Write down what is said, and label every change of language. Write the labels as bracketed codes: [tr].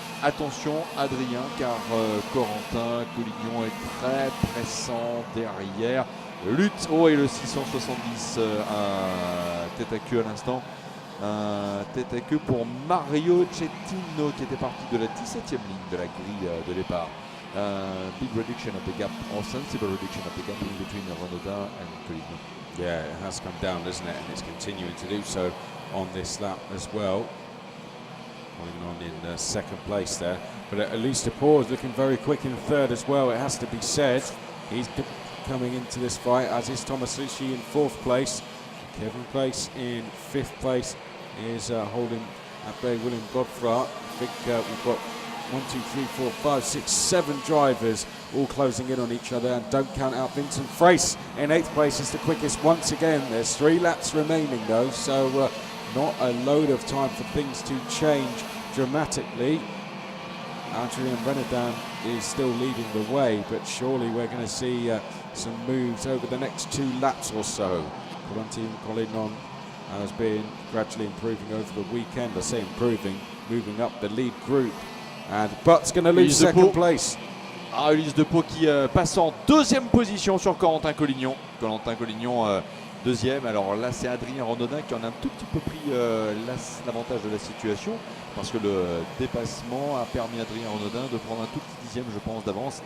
[fr] Attention Adrien, car Corentin Collignon est très pressant derrière. Lutte, oh, et le 670 à tête à queue à l'instant. Tête à queue pour Mario Cettino qui était parti de la 17e ligne de la grille de départ. [en] Big reduction of the gap, or sensible reduction of the gap in between Renaudin and Collignon. Yeah, it has come down, doesn't it? And it's continuing to do so on this lap as well. Going on in second place there. But at least Paul is looking very quick in third as well, it has to be said. He's coming into this fight, as is Thomas Ritchie in fourth place. Kevin Place in fifth place is holding at bay William Godfrey. I think we've got 1, 2, 3, 4, 5, 6, 7 drivers all closing in on each other, and don't count out Vincent Frace in 8th place is the quickest once again. There's 3 laps remaining though, so not a load of time for things to change dramatically. Adrien Renaudin is still leading the way, but surely we're going to see some moves over the next 2 laps or so. Corentin Collignon has been gradually improving over the weekend. I say improving, moving up the lead group. And Butt's going to lose second place. [fr] Ah, Ulysse de Pau qui passe en deuxième position sur Corentin Collignon. Corentin Collignon deuxième. Alors là, c'est Adrien Renaudin qui en a un tout petit peu pris l'avantage de la situation, parce que le dépassement a permis à Adrien Renaudin de prendre un tout petit dixième, je pense, d'avance.